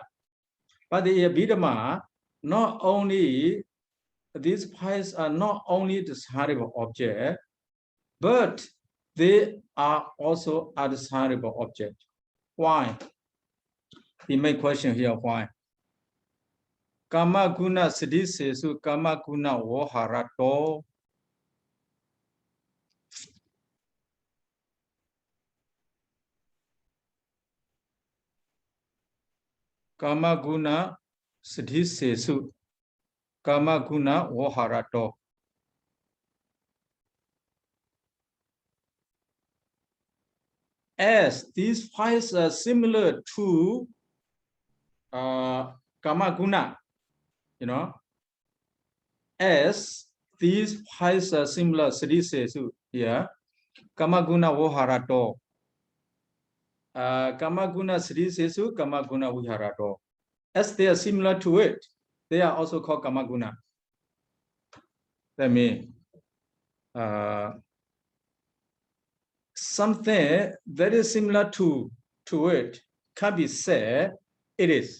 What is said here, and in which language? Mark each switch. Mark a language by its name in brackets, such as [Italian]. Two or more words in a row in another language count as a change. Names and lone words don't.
[English] But the Abhidhamma, not only these 5 are not only desirable object, but they are also undesirable object. Why? The main question here, why? [Pali] Kamaguna siddhisesu kamaguna voharato. Kamaguna siddhisesu kamaguna voharato. [English] As these 5 are similar to kamaguna, you know, as these 5 are similar, siddhisesu here, [Pali] kamaguna voharato. Kamaguna siddhisesu kamaguna viharato. [English] As they are similar to it, they are also called kamaguna. That means something very similar to it can be said it is.